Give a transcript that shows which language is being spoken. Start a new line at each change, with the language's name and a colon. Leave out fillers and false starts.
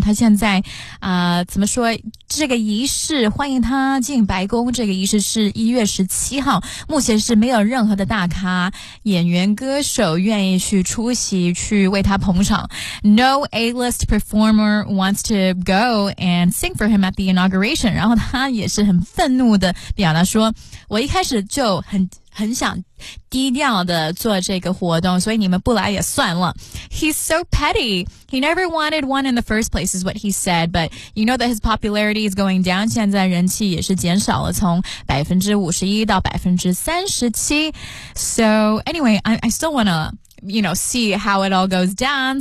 Chinese: 他现在怎么说，这个仪式欢迎他进白宫，这个仪式是1月17号，目前是没有任何的大咖演员歌手愿意去出席去为他捧场。
English: No A-list performer wants to go and sing for him at the inauguration。
Chinese: 然后他也是很愤怒的表达说，我一开始就很想低调的做这个活动，所以你们不来也算了。
English: He's so petty. He never wanted one in the first place is what he said. But you know that his popularity is going down.
Chinese: 现在人气也是减少了，从51%到37%。
English: So anyway, I still want to, you know, see how it all goes down.